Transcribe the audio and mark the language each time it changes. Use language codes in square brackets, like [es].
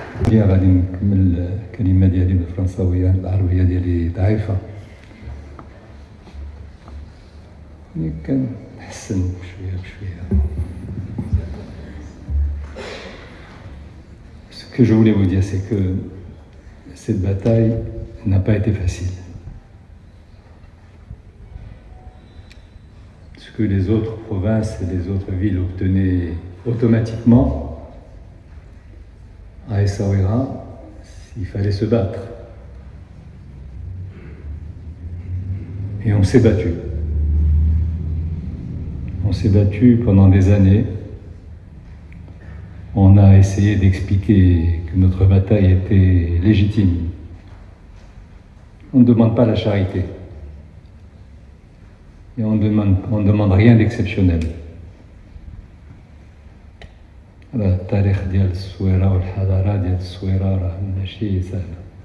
[ar] غادي نكمل الكلمة ديالي بالفرنساوية، العربية ديالي ضعيفة، كنحسن بشوية بشوية. [fr] Ce que je voulais vous dire, c'est que cette bataille n'a pas été facile. Ce que les autres provinces et les autres villes obtenaient automatiquement, à Essaouira, il fallait se battre. Et on s'est battu. On s'est battu pendant des années. On a essayé d'expliquer que notre bataille était légitime. On ne demande pas la charité. Et on ne demande rien d'exceptionnel. [ar] التاريخ ديال الصويرة والحضارة ديال الصويرة راه ماشي سهلة.